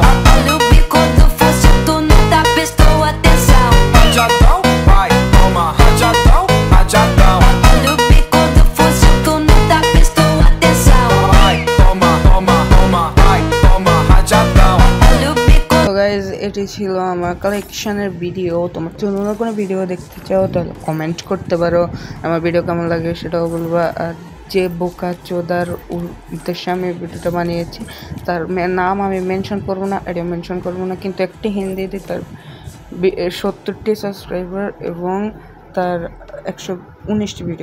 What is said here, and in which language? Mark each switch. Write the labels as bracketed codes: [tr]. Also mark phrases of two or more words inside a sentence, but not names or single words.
[pt] Olha o bico do fuzil, tu nunca prestou atenção. Rajadão, vai, toma rajadão, rajadão. Olha o bico do fuzil, tu nunca prestou atenção. Vai, toma, toma, toma, vai, toma rajadão. Olha o bico. [bn] তো গাইজ, এটি ছিল আমার কালেকশনের ভিডিও। তোমার যদি অন্য কোনো ভিডিও দেখতে চাও তাহলে কমেন্ট করতে পারো, আমার ভিডিও কেমন লাগে সেটাও বলবা। আর যে বোকাচোদার উদ্দেশ্যে আমি ভিডিওটা বানিয়েছি তার নাম আমি মেনশন করবো না, এটা মেনশন করবো না, কিন্তু একটি হিন্দিতে তার 70টি সাবস্ক্রাইবার এবং তার 119টি ভিডিও ছাড়া।